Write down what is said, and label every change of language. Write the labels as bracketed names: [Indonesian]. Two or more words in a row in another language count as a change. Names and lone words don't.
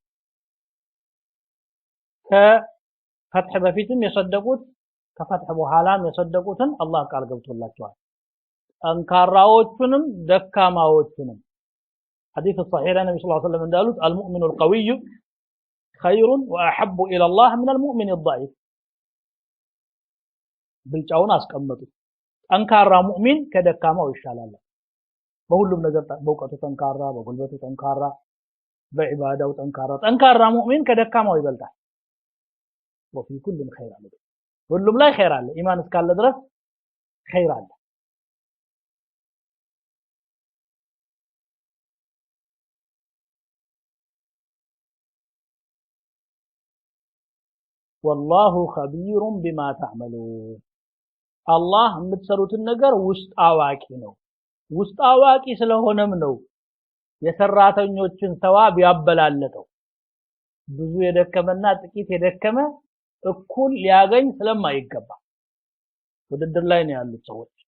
[Amharic] ከፈትህ በፊትም የሰደቁት ከፈትህ በኋላም የሰደቁትን አላህ ቃል ገብቶላቸዋል ጠንካራዎቹንም ደካማዎቹንም ሐዲስ [Arabic] الصحيح النبي صلى الله عليه وسلم [Amharic] እንዳሉት [Arabic] المؤمن القوي خير واحب الى الله من المؤمن الضعيف [Amharic] ብልጫውን አስቀመጡ ጠንካራ ሙእሚን ከደካማው ይሻላል በሁሉም ነገር በእውቀቱ ጠንካራ በጉልበቱ ጠንካራ በዒባዳው ጠንካራ ሙእሚን ከደካማው ይበልጣል [Arabic] وفي كل خير [Amharic] አለ ሁሉም ላይ ኸይር አለ ኢማን እስካለ ድረስ ኸይር አለ [Arabic] والله خبير بما تعملون [Amharic] الله የምትሰሩትን ነገር ውስጥ አዋቂ ነው ውስጥ አዋቂ ስለሆነም ነው የሰራተኞችን ሰዋብ ያበላለጠው ብዙ የደከመና ጥቂት የደከመ እኩል ሊያገኝ ስለማይገባ ውድድር ላይ ነው ያሉት ሰዎች